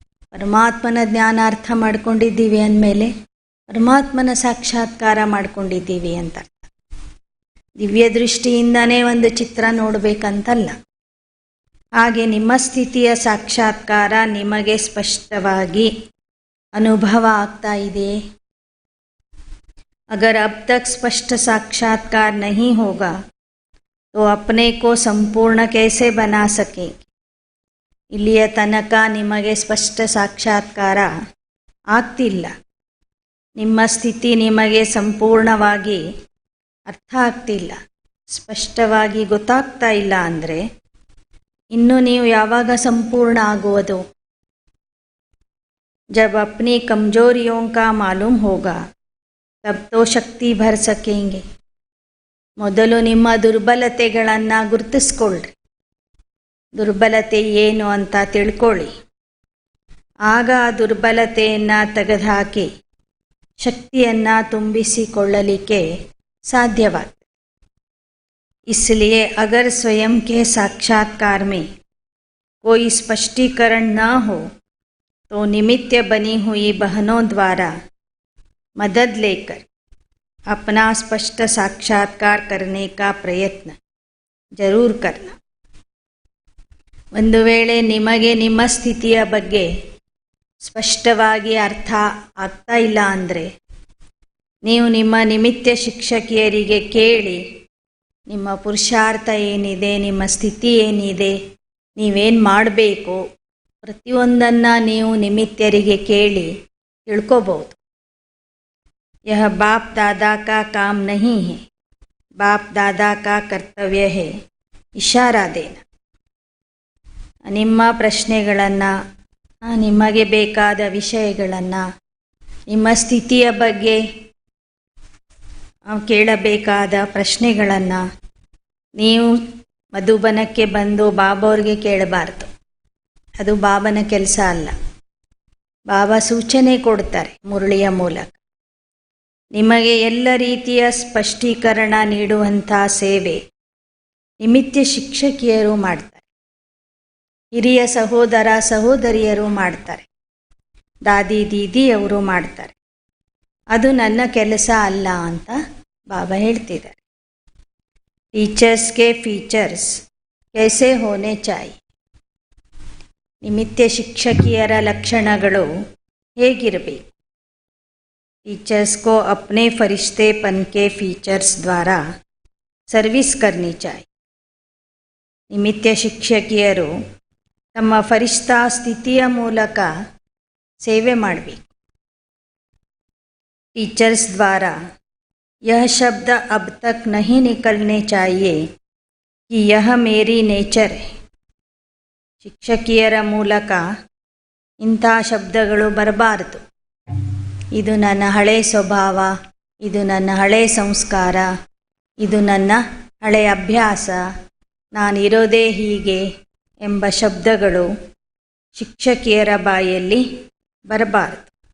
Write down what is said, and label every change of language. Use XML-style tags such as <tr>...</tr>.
<kn>ಪರಮಾತ್ಮನ ಜ್ಞಾನ ಅರ್ಥ ಮಾಡ್ಕೊಂಡಿದ್ದೀವಿ ಅಂದಮೇಲೆ ಪರಮಾತ್ಮನ ಸಾಕ್ಷಾತ್ಕಾರ ಮಾಡ್ಕೊಂಡಿದ್ದೀವಿ ಅಂತ ಅರ್ಥ. ದಿವ್ಯ ದೃಷ್ಟಿಯಿಂದನೇ ಒಂದು ಚಿತ್ರ ನೋಡಬೇಕಂತಲ್ಲ. ಹಾಗೆ ನಿಮ್ಮ ಸ್ಥಿತಿಯ ಸಾಕ್ಷಾತ್ಕಾರ ನಿಮಗೆ ಸ್ಪಷ್ಟವಾಗಿ ಅನುಭವ ಆಗ್ತಾ ಇದೆ.</kn> <hi>अगर अब तक स्पष्ट साक्षात्कार नहीं होगा तो अपने को संपूर्ण कैसे बना सकेंगे?</hi> <kn>ಇಲ್ಲಿಯ ತನಕ ನಿಮಗೆ ಸ್ಪಷ್ಟ ಸಾಕ್ಷಾತ್ಕಾರ ಆಗ್ತಿಲ್ಲ, ನಿಮ್ಮ ಸ್ಥಿತಿ ನಿಮಗೆ ಸಂಪೂರ್ಣವಾಗಿ ಅರ್ಥ ಆಗ್ತಿಲ್ಲ, ಸ್ಪಷ್ಟವಾಗಿ ಗೊತ್ತಾಗ್ತಾ ಇಲ್ಲ ಅಂದರೆ ಇನ್ನು ನೀವು ಯಾವಾಗ ಸಂಪೂರ್ಣ ಆಗುವುದು?</kn> <hi>जब अपनी कमजोरियों का मालूम होगा तब तो शक्ति भर सकेंगे.</hi> <kn>ಮೊದಲು ನಿಮ್ಮ ದುರ್ಬಲತೆಗಳನ್ನು ಗುರುತಿಸ್ಕೊಳ್ರಿ, ದುರ್ಬಲತೆ ಏನು ಅಂತ ತಿಳ್ಕೊಳ್ಳಿ. ಆಗ ಆ ದುರ್ಬಲತೆಯನ್ನು ತೆಗೆದುಹಾಕಿ ಶಕ್ತಿಯನ್ನು ತುಂಬಿಸಿಕೊಳ್ಳಲಿಕ್ಕೆ ಸಾಧ್ಯವಾಗ್ತದೆ.</kn> <hi>इसलिए अगर स्वयं के साक्षात्कार में कोई स्पष्टीकरण न हो तो निमित्त बनी हुई बहनों द्वारा मदद लेकर अपना स्पष्ट साक्षात्कार करने का प्रयत्न जरूर करना.</hi> <kn>ಒಂದು ವೇಳೆ ನಿಮಗೆ ನಿಮ್ಮ ಸ್ಥಿತಿಯ ಬಗ್ಗೆ ಸ್ಪಷ್ಟವಾಗಿ ಅರ್ಥ ಆಗ್ತಾ ಇಲ್ಲ ಅಂದರೆ ನೀವು ನಿಮ್ಮ ನಿಮಿತ್ತ ಶಿಕ್ಷಕಿಯರಿಗೆ ಕೇಳಿ, ನಿಮ್ಮ ಪುರುಷಾರ್ಥ ಏನಿದೆ, ನಿಮ್ಮ ಸ್ಥಿತಿ ಏನಿದೆ, ನೀವೇನು ಮಾಡಬೇಕು, ಪ್ರತಿಯೊಂದನ್ನು ನೀವು ನಿಮಿತ್ತರಿಗೆ ಕೇಳಿ ತಿಳ್ಕೋಬಹುದು.</kn> <hi>यह बाप दादा का काम नहीं है, बाप दादा का कर्तव्य है इशारा देना.</hi> <kn>ನಿಮ್ಮ ಪ್ರಶ್ನೆಗಳನ್ನು, ನಿಮಗೆ ಬೇಕಾದ ವಿಷಯಗಳನ್ನು, ನಿಮ್ಮ ಸ್ಥಿತಿಯ ಬಗ್ಗೆ ಕೇಳಬೇಕಾದ ಪ್ರಶ್ನೆಗಳನ್ನು ನೀವು ಮಧುಬನಕ್ಕೆ ಬಂದು ಬಾಬಾವ್ರಿಗೆ ಕೇಳಬಾರ್ದು. ಅದು ಬಾಬನ ಕೆಲಸ ಅಲ್ಲ. ಬಾಬಾ ಸೂಚನೆ ಕೊಡ್ತಾರೆ ಮುರಳಿಯ ಮೂಲಕ. ನಿಮಗೆ ಎಲ್ಲ ರೀತಿಯ ಸ್ಪಷ್ಟೀಕರಣ ನೀಡುವಂಥ ಸೇವೆ ನಿಮಿತ್ತ ಶಿಕ್ಷಕಿಯರು ಮಾಡ್ತಾರೆ, ಹಿರಿಯ ಸಹೋದರ ಸಹೋದರಿಯರು ಮಾಡ್ತಾರೆ, ದಾದಿ ದೀದಿಯವರು ಮಾಡ್ತಾರೆ. ಅದು ನನ್ನ ಕೆಲಸ ಅಲ್ಲ ಅಂತ ಬಾಬಾ ಹೇಳ್ತಿದ್ದಾರೆ.</kn> <hi>ಟೀಚರ್ಸ್ ಕೆ ಫೀಚರ್ಸ್ ಕೈಸೆ ಹೋನೆ ಚಾಯಿ.</hi> <kn>ನಿಮಿತ್ತ ಶಿಕ್ಷಕಿಯರ ಲಕ್ಷಣಗಳು ಹೇಗಿರಬೇಕು?</kn> <hi>टीचर्स को अपने फरिश्तेपन के फीचर्स द्वारा सर्विस करनी चाहिए.</hi> <kn>ನಿಮಿತ್ತ ಶಿಕ್ಷಕಿಯರು ತಮ್ಮ ಫರಿಷ್ಠಾ ಸ್ಥಿತಿಯ ಮೂಲಕ ಸೇವೆ ಮಾಡಬೇಕು.</kn> <hi>टीचर्स द्वारा यह शब्द अब तक नहीं निकलने चाहिए कि यह मेरी नेचर है.</hi> <kn>ಶಿಕ್ಷಕಿಯರ ಮೂಲಕ ಇಂಥ ಶಬ್ದಗಳು ಬರಬಾರದು. ಇದು ನನ್ನ ಹಳೆ ಸ್ವಭಾವ, ಇದು ನನ್ನ ಹಳೆ ಸಂಸ್ಕಾರ, ಇದು ನನ್ನ ಹಳೆಯ ಅಭ್ಯಾಸ, ನಾನಿರೋದೇ ಹೀಗೆ ಎಂಬ ಶಬ್ದಗಳು ಶಿಕ್ಷಕಿಯರ ಬಾಯಲ್ಲಿ ಬರಬಾರದು.</kn>